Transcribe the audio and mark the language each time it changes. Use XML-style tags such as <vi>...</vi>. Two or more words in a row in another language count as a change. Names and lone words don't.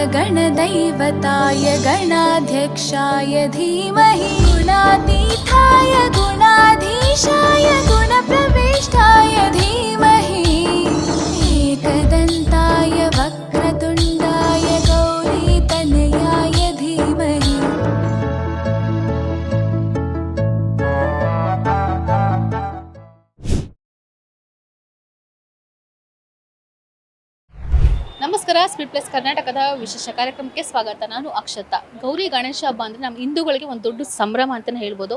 <sa>गणदैवताय गणाध्यक्षाय धीमहि गुणातीताय गुणाधीशाय गुणप्रविष्टाय धीमहि एकदन्ताय वक्रतुण्डाय गौरीतनयाय धीमहि।</sa> <kn>ನಮಸ್ಕಾರ. ಸ್ಪೀಡ್ ಪ್ಲಸ್ ಕರ್ನಾಟಕದ ವಿಶೇಷ ಕಾರ್ಯಕ್ರಮಕ್ಕೆ ಸ್ವಾಗತ. ನಾನು ಅಕ್ಷತಾ. ಗೌರಿ ಗಣೇಶ ಹಬ್ಬ ಅಂದರೆ ನಮ್ಮ ಹಿಂದೂಗಳಿಗೆ ಒಂದು ದೊಡ್ಡ ಸಂಭ್ರಮ ಅಂತಲೇ ಹೇಳ್ಬೋದು.</kn>